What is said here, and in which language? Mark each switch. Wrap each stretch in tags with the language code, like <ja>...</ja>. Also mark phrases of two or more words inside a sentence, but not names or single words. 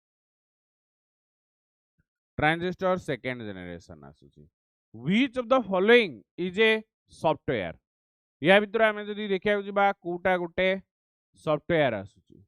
<en>Transistor second generation आसुची. Which of the following is a software?</en> <or>ୟା ଭିତର ଆମେ ଯଦି ଦେଖିଆ ଯିବା କୋଟା ଗୋଟେ सॉफ्टवेयर ଆସୁଛି.</or>